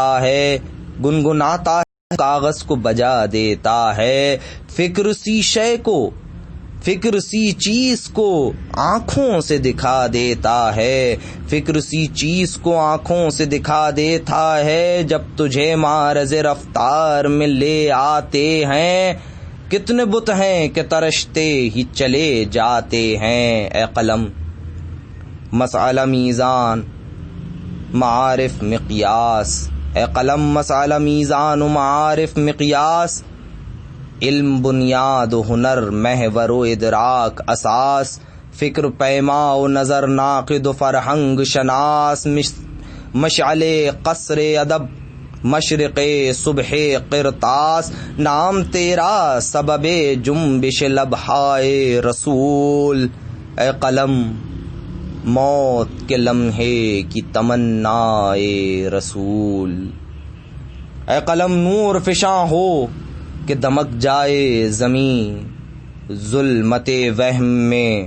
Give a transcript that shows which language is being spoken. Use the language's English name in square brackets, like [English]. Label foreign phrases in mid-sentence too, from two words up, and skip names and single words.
[Urdu] ہے، گنگناتا کاغذ کو بجا دیتا ہے، فکر سی شے کو فکر سی چیز کو آنکھوں سے دکھا دیتا ہے، فکر سی چیز کو آنکھوں سے دکھا دیتا ہے، جب تجھے معرض رفتار میں لے آتے ہیں، کتنے بت ہیں کہ ترشتے ہی چلے جاتے ہیں، اے قلم مسئلہ میزان معارف مقیاس، اے قلم مسئلہ میزان و معارف مقیاس، علم بنیاد و ہنر محور و ادراک اساس، فکر پیما و نظر ناقد و فرہنگ شناس، مشعل قصر ادب مشرق صبح قرطاس، نام تیرا سبب جنبش لبہائے رسول، اے قلم موت کے لمحے کی تمنا رسول، اے قلم نور فشاں ہو کہ دمک جائے زمین، ظلمت وہم میں